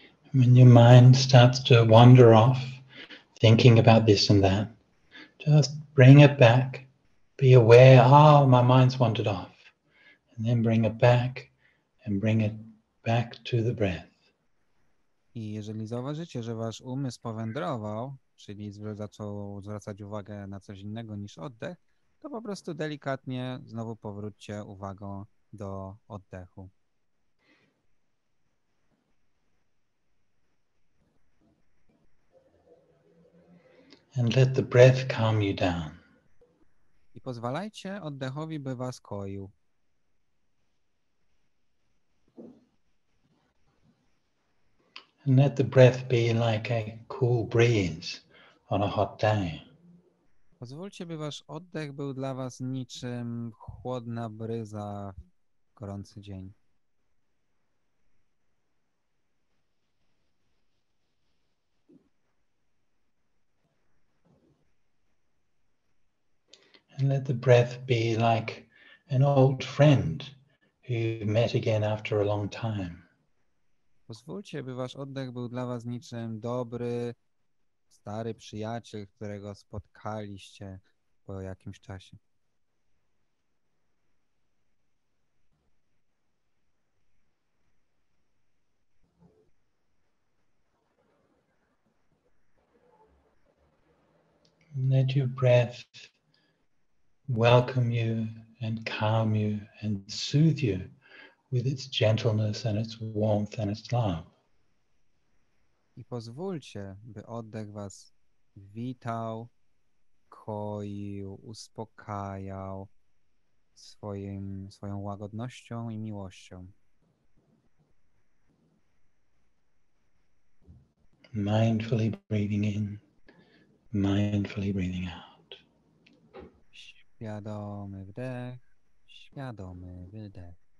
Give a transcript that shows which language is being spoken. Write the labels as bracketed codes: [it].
[en] When your mind starts to wander off, thinking about this and that, just bring it back. Be aware, oh, my mind's wandered off. And then bring it back and bring it back to the breath. [pl] I jeżeli zauważycie, że wasz umysł powędrował, czyli zaczął zwracać uwagę na coś innego niż oddech, to po prostu delikatnie znowu powróćcie uwagą do oddechu. [en] And let the breath calm you down. [pl] I pozwalajcie oddechowi, by was koił. [en] And let the breath be like a cool breeze on a hot day. [pl] Pozwólcie, by wasz oddech był dla was niczym chłodna bryza w gorący dzień. [en] And let the breath be like an old friend who you've met again after a long time. [pl] Pozwólcie, by wasz oddech był dla was niczym dobry, stary przyjaciel, którego spotkaliście po jakimś czasie. [en] Let your breath welcome you and calm you and soothe you with its gentleness and its warmth and its love. [pl] I pozwólcie, by oddech was witał, koił, uspokajał swoją łagodnością i miłością. [en] Mindfully breathing in, mindfully breathing out. [pl] Świadomy wdech, świadomy wydech.